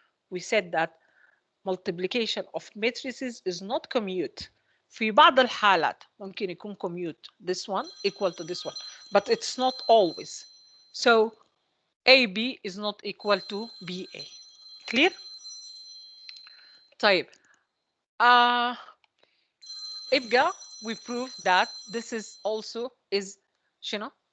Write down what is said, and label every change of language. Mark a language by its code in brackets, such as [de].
[en] We said that multiplication of matrices is not commute. [ar] في بعض الحالات ممكن يكون commute. [en] This one equal to this one, but it's not always. So AB is not equal to BA. Clear? طيب. [ar] يبقى [en] we prove that this is also is [ar] شنو?